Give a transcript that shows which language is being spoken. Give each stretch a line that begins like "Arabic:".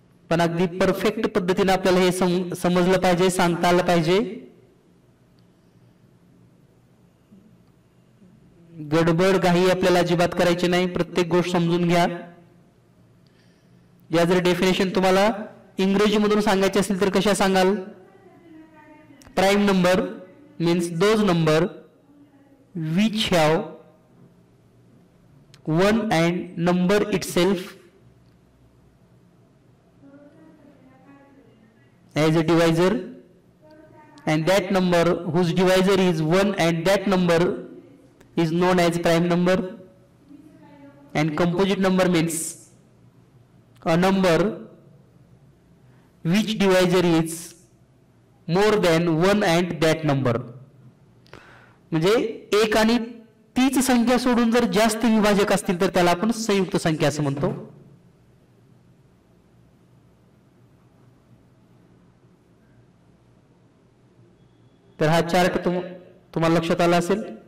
Marathi: पण अगदी परफेक्ट पद्धतीने आपल्याला हे समजलं पाहिजे, सांगता आलं पाहिजे. गडबड घाई आपल्याला अजिबात करायची नाही. प्रत्येक गोष्ट समजून घ्या. या जर डेफिनेशन तुम्हाला इंग्रजी मधून सांगायचे असेल तर कशा सांगाल?
English: Prime number means those number which have one and number itself as a divisor, and that number whose divisor is 1 and that number is known as prime number. And composite number means a number which divisor is more than 1 and that number.
Marathi: म्हणजे एक आणि तीच संख्या सोडून जर जास्त विभाजक असतील तर त्याला आपण संयुक्त संख्या असं म्हणतो. तर हा चार्ट तुम्हाला लक्षात आला असेल.